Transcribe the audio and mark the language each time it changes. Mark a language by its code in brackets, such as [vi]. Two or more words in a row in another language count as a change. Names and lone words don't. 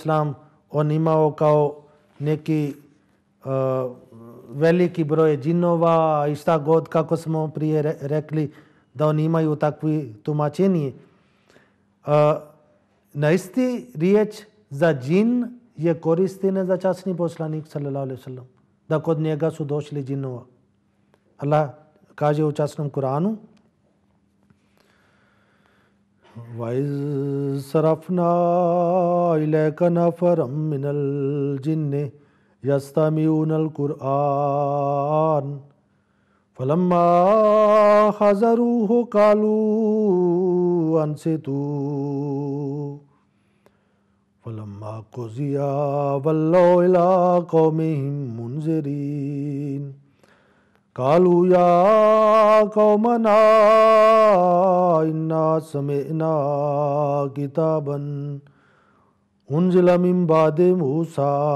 [bs] on imao kao neki veliki broj džinova i šta god, kako smo prije rekli, da oni imaju takvi tumačenje. Na isti riječ za džin je koristena za časni poslanik [ar] صلى الله عليه وسلم, [bs] da kod njega su došli džinova. Allah kaže u časnom Kuranu: [ar] وَإِذْ صَرَفْنَا إِلَيْكَ نَفَرًا مِنَ الْجِنِّ يَسْتَمِعُونَ الْقُرْآنَ فَلَمَّا حَضَرُوهُ قَالُوا أَنصِتُوا فَلَمَّا قُضِيَ وَلَّوْا إِلَىٰ قَوْمِهِمْ مُنذِرِينَ قالوا يا قومنا إنا سمعنا كتابا أنزل من بعد موسى